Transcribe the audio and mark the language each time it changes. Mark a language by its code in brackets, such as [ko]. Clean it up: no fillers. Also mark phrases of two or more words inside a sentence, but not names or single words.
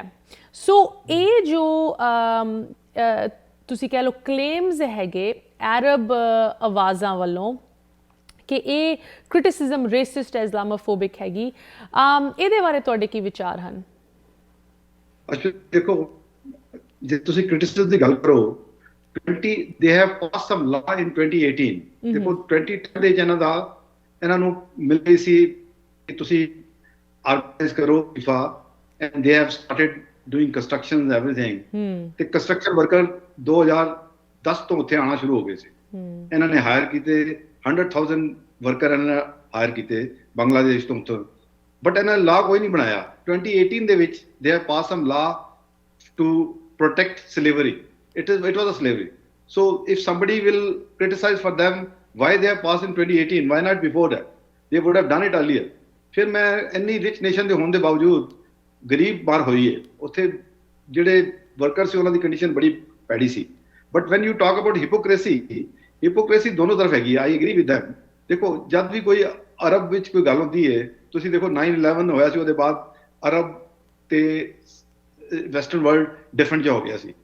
[pa] ਸੋ ਇਹ ਜੋ ਤੁਸੀਂ ਕਹਿ ਲਓ ਕਲੇਮਸ ਹੈਗੇ ਅਰਬ ਆਵਾਜ਼ਾਂ ਵੱਲੋਂ ਕਿ ਇਹ ਕ੍ਰਿਟਿਸਿਜ਼ਮ ਰੇਸਿਸਟ ਹੈ, ਇਸਲਾਮੋਫੋਬਿਕ ਹੈਗੀ, ਇਹਦੇ ਬਾਰੇ ਤੁਹਾਡੇ ਕੀ ਵਿਚਾਰ ਹਨ? ਅੱਛਾ, ਦੇਖੋ, ਜੇ ਤੁਸੀਂ ਕ੍ਰਿਟਿਸਿਜ਼ਮ ਦੀ ਗੱਲ ਕਰੋ, [en] they have passed some law in 2018. [pa] ਦੇਖੋ 2010 ਦੇ ਇਹਨਾਂ ਨੂੰ ਮਿਲ ਗਈ ਸੀ ਕਿ ਤੁਸੀਂ ਆਰਗੇਨਾਈਜ਼ ਕਰੋ FIFA, [en] and they have started doing construction and everything. [pa] ਤੇ ਕੰਸਟਰਕਸ਼ਨ ਵਰਕਰ 2010 ਤੋਂ ਉੱਥੇ ਆਉਣਾ ਸ਼ੁਰੂ ਹੋ ਗਏ ਸੀ। ਇਹਨਾਂ ਨੇ ਹਾਇਰ ਕੀਤੇ 100,000 ਵਰਕਰ ਇਹਨਾਂ ਨੇ ਹਾਇਰ ਕੀਤੇ ਬੰਗਲਾਦੇਸ਼ ਤੋਂ, ਬਟ ਇਹਨਾਂ ਨੇ ਲਾਅ ਕੋਈ ਨਹੀਂ ਬਣਾਇਆ। 2018 ਦੇ ਵਿੱਚ [en] they have passed some law to protect slavery. It was a slavery. So if somebody will criticize for them why they have passed in 2018, why not before that? They would have done it earlier. [pa] ਫਿਰ ਮੈਂ ਇੰਨੀ [en] rich nation [pa] ਦੇ ਹੋਣ ਦੇ ਬਾਵਜੂਦ ਗਰੀਬ ਬਾਹਰ ਹੋਈ ਹੈ, ਉੱਥੇ ਜਿਹੜੇ ਵਰਕਰ ਸੀ ਉਹਨਾਂ ਦੀ ਕੰਡੀਸ਼ਨ ਬੜੀ ਭੈੜੀ ਸੀ। [en] but when you talk about hypocrisy [pa] ਦੋਨੋਂ ਤਰਫ ਹੈਗੀ, [en] I agree with them. [pa] ਦੇਖੋ, ਜਦ ਵੀ ਕੋਈ ਅਰਬ ਵਿੱਚ ਕੋਈ ਗੱਲ ਹੁੰਦੀ ਹੈ, ਤੁਸੀਂ ਦੇਖੋ 9/11 ਹੋਇਆ ਸੀ, ਉਹਦੇ ਬਾਅਦ ਅਰਬ ਤੇ [en] western world [pa] ਡਿਫਰੈਂਟ ਜਿਹਾ ਹੋ ਗਿਆ ਸੀ।